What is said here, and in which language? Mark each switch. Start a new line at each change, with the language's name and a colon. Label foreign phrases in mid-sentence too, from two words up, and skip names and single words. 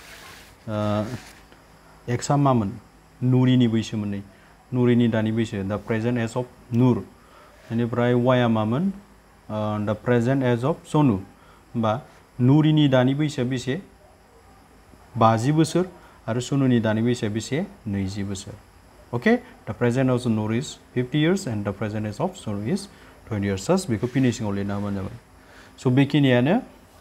Bodo: x आ मामोन नुरिनि बैसोमोन नै नुरिनि दानि बैसो
English: the present age of Nur
Bodo: बेनिफ्राय y आ मामोन
English: the present age of Sonu
Bodo: होमबा नुरिनि दानि बैसोआ बेसे 50 बोसोर आरो सनुनि दानि बैसोआ बेसे 20 बोसोर
English: okay the present of Nur is 50 years and the present age of Sonu is 20 years
Bodo: just बेखौ फिनिशिंआव लिरना होबानो जाबाय स' बेखिनियानो